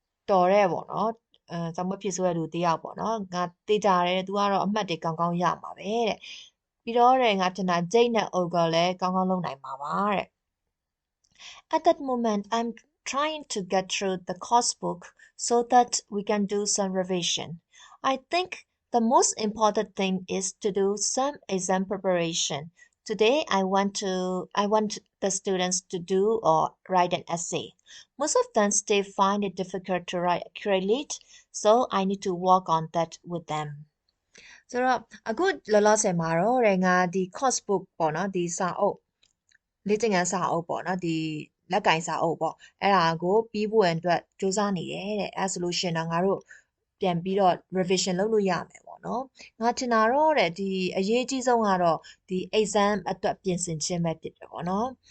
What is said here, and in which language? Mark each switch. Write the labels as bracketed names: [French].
[Burmese] တော်တဲ့ပေါ့နော်စာမွေးဖြစ်ဆိုရလူတယောက်ပေါ့နော်ငါတေးကြတယ်သူကတော့အမှတ်တွေကောင်းကောင်းရမှာပဲတဲ့ပြီးတော့တဲ့ငါထင်တာဂျိတ်နဲ့အိုဂါလည်းကောင်းကောင်းလုပ်နိုင်မှာပါတဲ့ [English] At that moment I'm trying to get through the course book so that we can do some revision I think the most important thing is to do some exam preparation Today I want the students to do or write an essay. Most of them still find it difficult to write accurately, so I need to work on that with them. [Burmese] ဆိုတော့အခုလောလောဆယ်မှာတော့ငါဒီ course book ပေါ့နော်ဒီစာအုပ်လေ့ကျင့်ခန်းစာအုပ်ပေါ့နော်ဒီလက်ကင်စာအုပ်ပေါ့အဲ့ဒါကိုပြီးဖို့အတွက်စူးစမ်းနေတယ်တဲ့အဲ့ဆိုလို့ရှိရင်တော့ငါတို့ပြန်ပြီးတော့ revision လုပ်လို့ရမယ်ပေါ့နော်ငါထင်တာတော့တဲ့ဒီအရေးကြီးဆုံးကတော့ဒီ exam အတွက်ပြင်ဆင်ခြင်းပဲဖြစ်တယ်ပေါ့နော်